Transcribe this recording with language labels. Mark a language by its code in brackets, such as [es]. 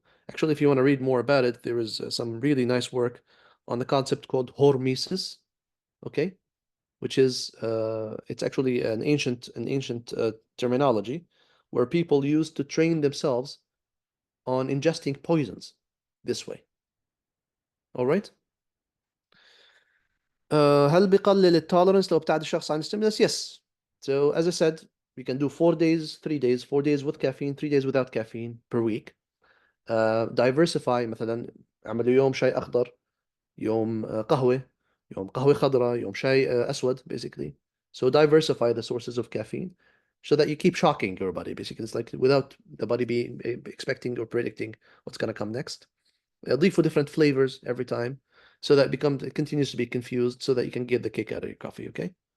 [en] Actually, if you want to read more about it, there is some really nice work on the concept called hormesis, okay, which is it's actually an ancient terminology where people used to train themselves on ingesting poisons this way. All right. [ar] هل بيقلل التولرنس لو ابتعد الشخص عن stimulus? [en] Yes. So as I said, we can do 4 days, 3 days, 4 days with caffeine, 3 days without caffeine per week. Diversify. [ar] مثلا اعملوا يوم شاي أخضر, يوم قهوة, يوم قهوة خضراء, يوم شاي أسود, [en] basically. So diversify the sources of caffeine so that you keep shocking your body, basically. It's like without the body being expecting or predicting what's going to come next. [ar] أضيفوا [en] different flavors every time so that it continues to be confused so that you can get the kick out of your coffee, okay?